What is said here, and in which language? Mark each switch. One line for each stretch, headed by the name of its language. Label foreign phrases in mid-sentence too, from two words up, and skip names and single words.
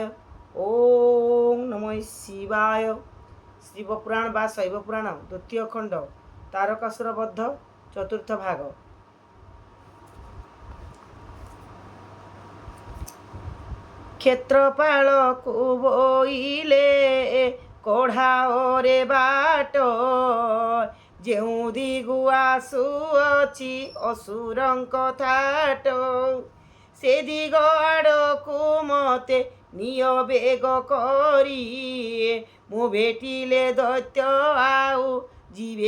Sanskrit: ओम नमः शिवाय।
Odia: ଶିବପୁରାଣ ବା ଶୈବପୁରାଣ ଦ୍ୱିତୀୟ ଖଣ୍ଡ ତାରକାସୁର ବଧ ଚତୁର୍ଥ ଭାଗ। क्षेत्रपाळକୁ ବୋଇଲେ କଢ଼ାଓରେ ବାଟ ଯେଉଁ ଦିଗୁ ଆସୁଅଛି ଅସୁରଙ୍କ ଥାଟ ସେ ଦିଗ ଆଡ଼କୁ ମତେ ନିଅ ବେଗ କରି ମୁଁ ଭେଟିଲେ ଦୈତ୍ୟ ଆଉ ଯିବେ